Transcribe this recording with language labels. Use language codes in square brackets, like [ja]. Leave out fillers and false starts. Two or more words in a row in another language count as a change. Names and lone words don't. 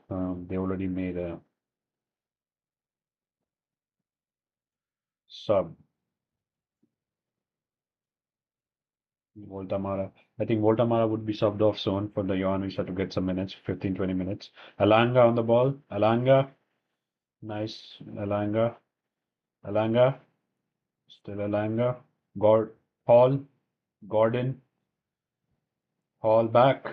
[en] They already made a sub. Voltamara. I think Voltamara would be subbed off soon for the Ioannidis to get some minutes, 15, 20 minutes. Alanga on the ball. Alanga. Nice. Alanga. Alanga, still Alanga. Gord, Hall, Gordon, Hall back.